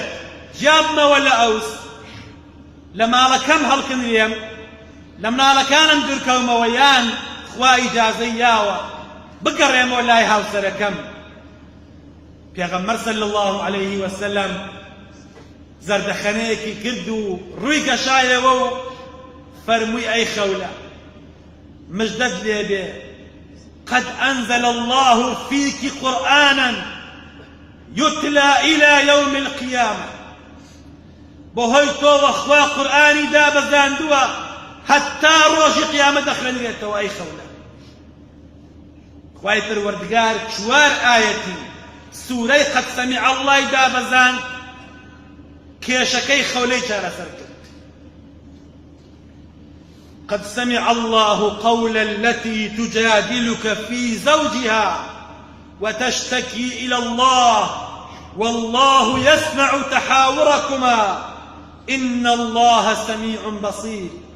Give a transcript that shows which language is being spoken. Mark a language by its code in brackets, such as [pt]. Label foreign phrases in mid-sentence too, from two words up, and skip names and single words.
[ckb] جیابمەوە لە ئەوس، لە ماڵەکەم هەڵکنرێم، لە مناڵەکانم دوورکەومەوە، یان خوا ئیجازەی یاوە بگەڕێمەوە لای هاوسەرەکەم. پێغەمبەر [ar] صلی الله عليه وسلم [ckb] زەردەخەنەیەکی کرد و ڕووی گەشایەوە و فەرمووی ئەی خەولە، مژدەت لێبێ، [ar] قد أنزل الله فيك قرآنا يتلى إلى يوم القيامة. [ckb] بەهۆی تۆوە خوا قورئانی دابەزاندووە هەتا ڕۆژی قیامەت دەخوێنرێتەوە. ئەی خەولە، خوای پەروەردگار 4 ئایەتی سوورەی قەد سەمیع اللهی دابەزاند، کێشەکەی خەولەی چارەسەر کرد. [ar] قد سمع الله قول التي تجادلك في زوجها وتشتكي إلى الله والله يسمع تحاوركما إن الله سميع بصير.